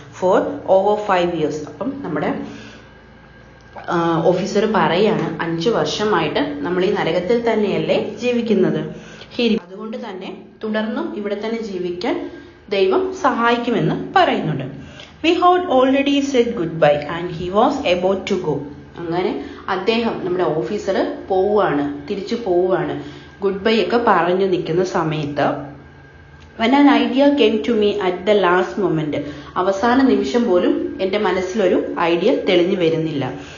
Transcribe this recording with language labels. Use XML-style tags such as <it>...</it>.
<en>Four over 5 years.</en> <ml>അപ്പം നമ്മുടെ officer പറയാണ് 5 വർഷമായിട്ട് നമ്മൾ ഈ നരകത്തിൽ തന്നെയല്ലേ ജീവിക്കുന്നത്. അതുകൊണ്ട് തന്നെ തുടർന്നും ഇവിടെ തന്നെ ജീവിക്കാൻ ദൈവം സഹായിക്കുമെന്ന് പറയുന്നുണ്ട്.</ml> <en>We had already said goodbye and he was about to go.</en> <ml>അങ്ങനെ അദ്ദേഹം നമ്മുടെ ഓഫീസർ തിരിച്ചു പോവുകയാണ്. ഗുഡ് ബൈ ഒക്കെ പറഞ്ഞു നിൽക്കുന്ന സമയത്ത്</ml> <en>when an idea came to me at the last moment.</en> <ml>അവസാന നിമിഷം പോലും എൻ്റെ മനസ്സിലൊരു ഐഡിയ തെളിഞ്ഞു വരുന്നില്ല.</ml>